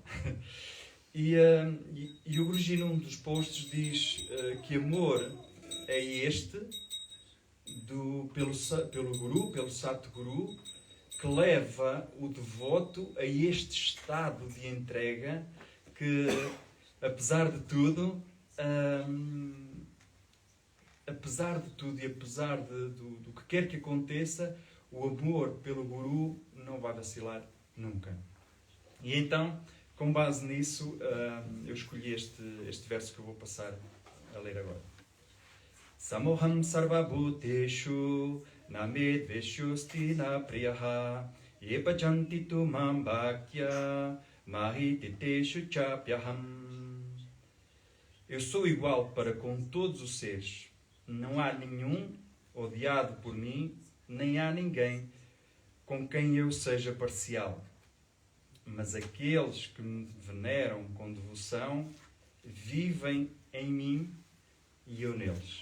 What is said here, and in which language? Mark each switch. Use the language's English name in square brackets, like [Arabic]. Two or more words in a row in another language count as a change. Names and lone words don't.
[Portuguese] E o Guruji, num dos posts, diz que amor é este pelo Guru, pelo Satguru, que leva o devoto a este estado de entrega que, apesar de tudo e apesar do que quer que aconteça, o amor pelo Guru não vai vacilar nunca. E então, com base nisso, eu escolhi este verso que eu vou passar a ler agora. [Sanskrit] Samoham sarvabhuteshu namedveshusti na priyaha yepajanti tu mam bhakya mahititeshu chapyaham. [Portuguese] Eu sou igual para com todos os seres. Não há nenhum odiado por mim, nem há ninguém com quem eu seja parcial. Mas aqueles que me veneram com devoção vivem em mim e eu neles.